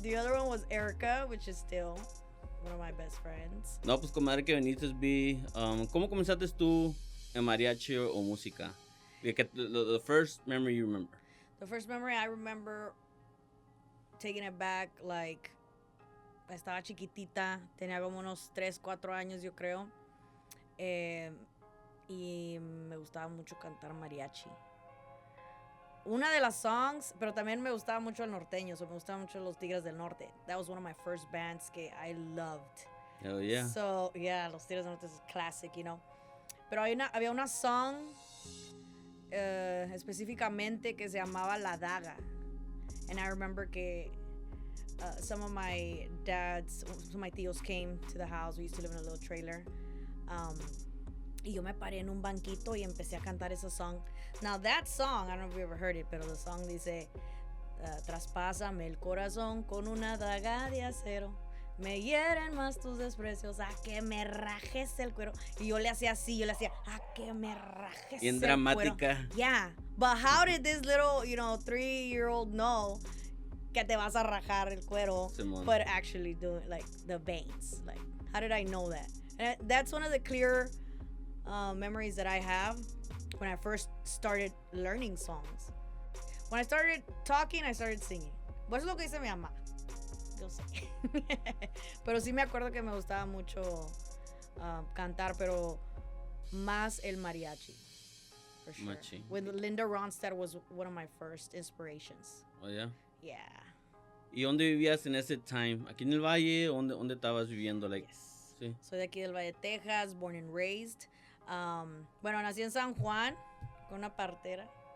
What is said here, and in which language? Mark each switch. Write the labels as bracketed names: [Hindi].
[English] The other one was Erica, which is still one of my best friends. [Spanish] No, pues comadre que veniste, ¿cómo comenzaste tú en mariachi o música? [English] The first memory you remember. The first memory I remember, taking it back, like, [Spanish] estaba chiquitita, tenía como unos 3, 4 años, yo creo. Y me gustaba mucho cantar mariachi. Una de las songs, pero también me gustaba mucho el norteño, me gustaban mucho los Tigres del Norte. [English] That was one of my first bands [Spanish] que [English] I loved. Oh, yeah. So, yeah, los Tigres del Norte is classic, you know. [Spanish] Pero había una song específicamente que se llamaba La Daga. [English] And I remember [Spanish] que [English] some of my [Spanish] tíos [English] came to the house. We used to live in a little trailer. [Spanish] Y yo me paré en un banquito y empecé a cantar esa song. [English] Now that song, I don't know if you ever heard it, [Spanish] pero [English] the song [Spanish] dice, traspásame el corazón con una daga de acero. Me hieren más tus desprecios, a que me rajes el cuero. Y yo le hacía así, a que me rajes Bien el dramática. cuero. [English] Yeah, but how did this little, 3-year-old know [Spanish] que te vas a rajar el cuero, Simón. [English] but actually doing, like, the veins? Like, how did I know that? And that's one of the clear memories that I have when I first started learning songs. When I started talking, I started singing. [Spanish] Pues es lo que dice mi mamá. Yo sé. Pero sí me acuerdo que me gustaba mucho cantar, pero más el mariachi. [English] For sure. Machi. With Linda Ronstadt was one of my first inspirations. Oh, yeah. Yeah. [Spanish] ¿Y dónde vivías en ese [English] time? [Spanish] ¿Aquí en el Valle? ¿Dónde estabas viviendo? [English] Like, Yes. [Spanish] sí. Soy de aquí del Valle de Texas, [English] born and raised. [Spanish] Bueno, nací en San Juan con una partera.